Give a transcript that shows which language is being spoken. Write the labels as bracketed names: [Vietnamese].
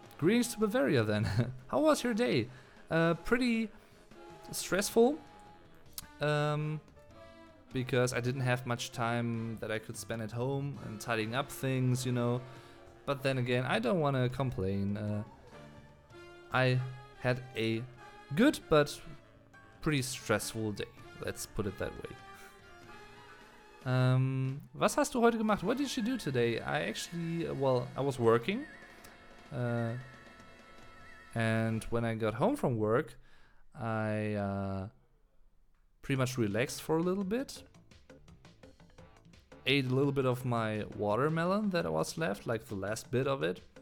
[English] Greetings to Bavaria then. How was your day? Pretty stressful, because I didn't have much time that I could spend at home and tidying up things, you know. But then again, I don't want to complain. I had a good but pretty stressful day. Let's put it that way. [German] Was hast du heute gemacht? [English] What did you do today? I actually, well, I was working. And when I got home from work, I pretty much relaxed for a little bit. Ate a little bit of my watermelon that was left, like the last bit of it.